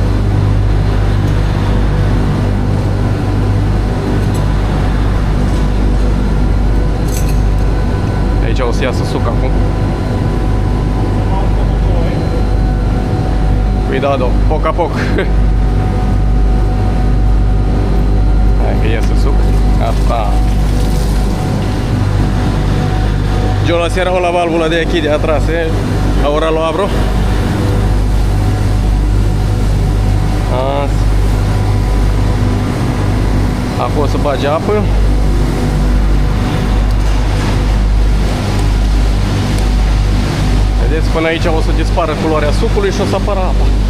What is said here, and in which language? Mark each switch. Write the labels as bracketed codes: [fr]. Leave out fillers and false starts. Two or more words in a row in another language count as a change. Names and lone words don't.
[ro] Aici o să iasă suc acum. [ca] Cuidado, poc a poc. [ro] Hai că iasă suc. Asta. [es] Yo lo cierro la válvula de aquí de atrás, Ahora lo abro. [ro] Asta. Acum o să bage apă. Vedeți, până aici o să dispară culoarea sucului și o să apară apa.